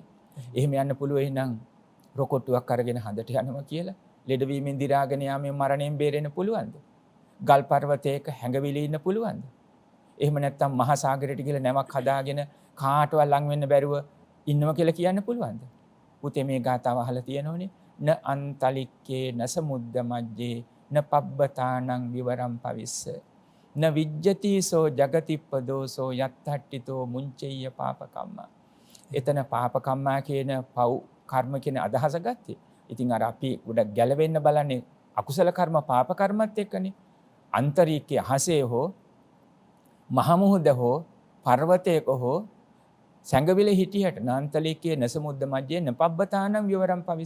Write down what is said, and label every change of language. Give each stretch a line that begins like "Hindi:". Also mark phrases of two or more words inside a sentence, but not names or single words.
Sinhala: එහෙම යන්න පුළුවන් නම් රොකොට්ටුවක් අරගෙන හදට යනවා කියලා ලෙඩවීමෙන් දි รา ගෙන යාමෙන් මරණයෙන් බේරෙන්න පුළුවන්ද? ගල් පර්වතයක හැඟවිලි ඉන්න පුළුවන්ද? එහෙම නැත්නම් මහා සාගරයට ගිහලා නැවක් හදාගෙන කාටවත් ලං වෙන්න බැරුව ඉන්නවා කියලා කියන්න පුළුවන්ද? පුතේ මේ ගාතාව අහලා තියෙනෝනේ.
Pali: න අන්තලික්කේ න සමුද්ද මජ්ජේ න පබ්බතානං විවරම් පවිස්ස න විජ්ජතිසෝ జగතිප්පදෝසෝ යත්තට්ටිතෝ මුංචෙය්‍ය පාපකම්ම.
Sinhala: එතන පාපකම්මා කියන පව් කර්ම කියන අදහස ගත්තේ. ඉතින් අර අපි ගොඩක් ගැලවෙන්න බලන්නේ අකුසල කර්ම පාප කර්මත් එක්කනේ. අන්තරීක්ෂයේ අහසේ හෝ මහ මුහුද හෝ පර්වතයක හෝ සංගවිල හිටියට
Pali: නාන්තලිකයේ නසමුද්ද මැජේ නපබ්බතානම් විවරම් පවිස්ස.